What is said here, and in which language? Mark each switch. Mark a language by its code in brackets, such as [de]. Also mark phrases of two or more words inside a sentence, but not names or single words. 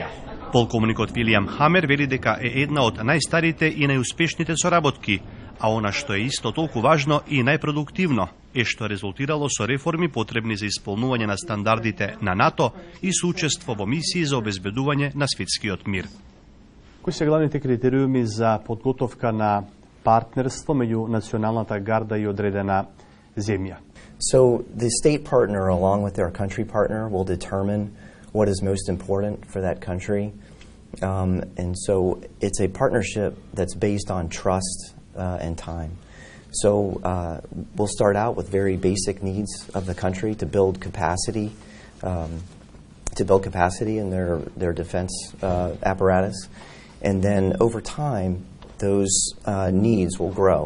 [mk] Полковникот Вилијам Хамер вели дека е една од најстарите и најуспешните соработки, а она што е исто толку важно и најпродуктивно е што резултирало со реформи потребни за исполнување на стандардите на НАТО и соучество во мисии за обезбедување на светскиот мир. Кои се главните критериуми за подготовка на партнерство меѓу Националната гарда и одредена земја? [en] So the state partner along with their country partner will determine what is most important for that country. And so it's a partnership that's based on trust and time. So we'll start out with very basic needs of the country to build capacity in their defense apparatus, and then over time those needs will grow.